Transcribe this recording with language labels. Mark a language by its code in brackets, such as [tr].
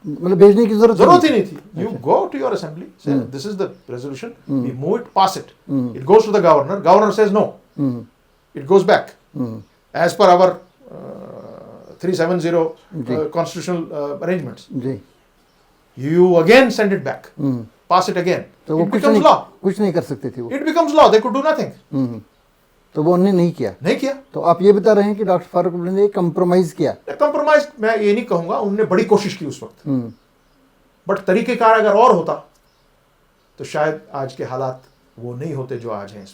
[hi] मतलब भेजने की जरूरत ही नहीं थी। [en] You go to your assembly, say this is the resolution, we move it, pass it, it goes to the governor, governor says no, it goes back as per our 370 constitutional arrangements. You again send it back, pass it again. [hi] तो वो कुछ नहीं कर सकते थे वो. [en] It becomes law. They could do nothing. [hi] तो वो उन्होंने नहीं किया. तो आप ये बता रहे हैं कि डॉक्टर फारूक अब्दुल्ला ने कंप्रोमाइज किया. कंप्रोमाइज मैं ये नहीं कहूंगा, उन्होंने बड़ी कोशिश की उस वक्त, बट तरीकेकार अगर और होता तो शायद आज के हालात वो नहीं होते जो आज हैं।